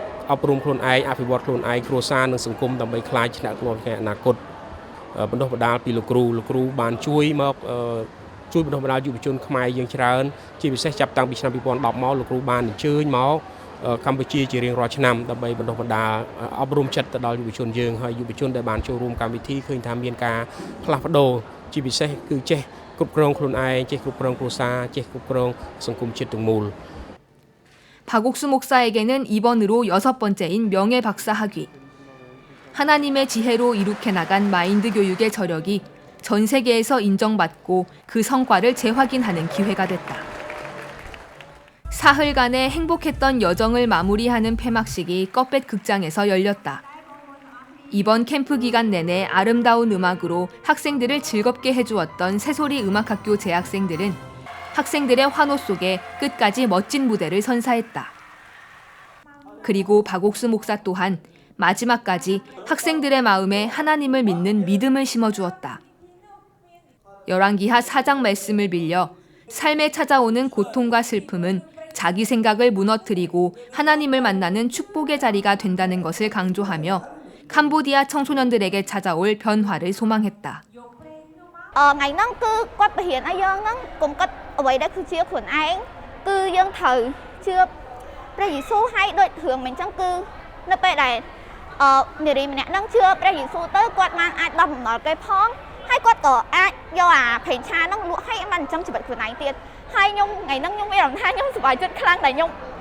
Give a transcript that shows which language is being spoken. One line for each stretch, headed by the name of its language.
Khmer: អប់រំខ្លួនឯងអភិវឌ្ឍខ្លួនឯងគ្រួសារនិងសង្គមដើម្បីខ្លាចឆ្នាក់ខ្លួនក្នុងអនាគតបណ្ដុះបណ្ដាលពីលោកគ្រូបានជួយមកជួយបណ្ដុះបណ្ដាលយុវជនខ្មែរយើងច្រើនជាពិសេសចាប់តាំងពីឆ្នាំ2010មកលោកគ្រូបានអញ្ជើញមកកម្ពុជាជារៀងរាល់ឆ្នាំដើម្បីបណ្ដុះបណ្ដាលអប់រំចិត្តទៅដល់យុវជនយើងហើយយុវជនដែលបានចូលរួមកម្មវិធីឃើញថាមានការផ្លាស់ប្ដូរជាពិសេសគឺចេះគ្រប់គ្រងខ្លួនឯងចេះគ្រប់គ្រងគ្រួសារចេះគ្រប់គ្រងសង្គមជាតិទាំងមូល
Korean: 박옥수 목사에게는 이번으로 6번째인 명예 박사 학위. 하나님의 지혜로 이룩해 나간 마인드 교육의 저력이 전 세계에서 인정받고 그 성과를 재확인하는 기회가 됐다. 사흘간의 행복했던 여정을 마무리하는 폐막식이 껍뱃 극장에서 열렸다. 이번 캠프 기간 내내 아름다운 음악으로 학생들을 즐겁게 해주었던 새소리 음악학교 재학생들은 학생들의 환호 속에 끝까지 멋진 무대를 선사했다. 그리고 박옥수 목사 또한 마지막까지 학생들의 마음에 하나님을 믿는 믿음을 심어주었다. 열왕기하 4장 말씀을 빌려 삶에 찾아오는 고통과 슬픔은 자기 생각을 무너뜨리고 하나님을 만나는 축복의 자리가 된다는 것을 강조하며 캄보디아 청소년들에게 찾아올 변화를 소망했다.
Khmer: ថ្ងៃហ្នឹងគឺគាត់បរៀនឲ្យយើងហ្នឹងកុំគិតអ្វីដែលគឺជាខ្លួនឯងគឺយើងត្រូវជឿព្រះយេស៊ូវឲ្យដូចរឿងមិនអញ្ចឹងគឺនៅពេលដែលនារីម្នាក់ហ្នឹងជឿព្រះយេស៊ូវទៅគាត់បានអាចដំណល់គេផងហើយគាត់ក៏អាចយកអាប្រេងឆាហ្នឹងលក់ឲ្យបានអញ្ចឹងជីវិតខ្លួនឯងទៀតហើយខ្ញុំថ្ងៃហ្នឹងខ្ញុំមានអារម្មណ៍ថាខ្ញុំសប្បាយចិត្តខ្លាំងដែលខ្ញុំ